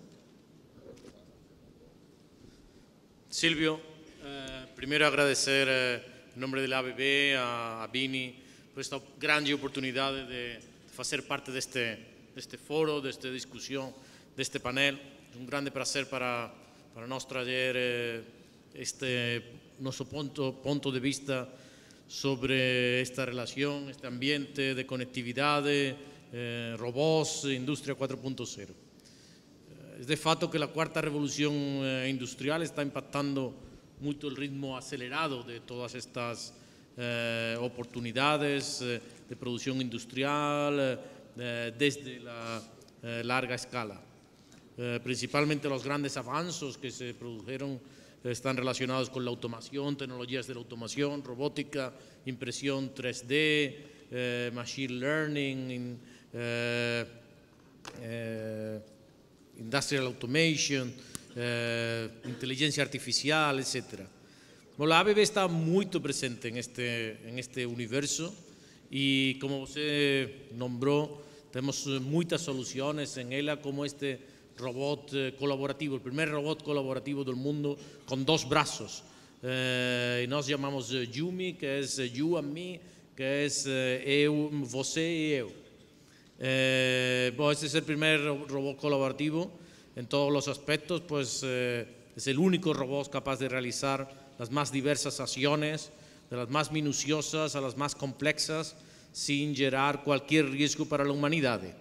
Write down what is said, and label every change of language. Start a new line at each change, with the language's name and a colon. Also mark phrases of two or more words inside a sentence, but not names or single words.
Portuguese: Silvio, primeiro agradecer em nome da ABB, a Bini, por esta grande oportunidade de fazer parte deste foro, desta discussão, deste painel. É um grande prazer para nós trazer este nosso ponto de vista sobre esta relación, este ambiente de conectividade, robós, indústria 4.0.
Spanish: Es
Portuguese: de fato
Spanish: que la cuarta revolución industrial está impactando mucho el ritmo acelerado de todas estas oportunidades de producción industrial desde la larga escala. Principalmente los grandes avances que se produjeron están relacionados con la automación, tecnologías de la automación, robótica, impresión 3D,
English: machine learning, industrial automation,
Spanish: inteligencia artificial, etc. Bueno, la ABB está muy presente en este universo y, como usted nombró, tenemos muchas soluciones en ella, como este robot colaborativo, el primer robot colaborativo del mundo con dos brazos. Y nos llamamos Yumi, que es
English: you and me,
Spanish: que es
Portuguese: eu, você
Spanish: y eu. Este es el primer robot colaborativo en todos los aspectos, pues es el único robot capaz de realizar las más diversas acciones, de las más minuciosas a las más complexas, sin generar cualquier riesgo para la humanidad.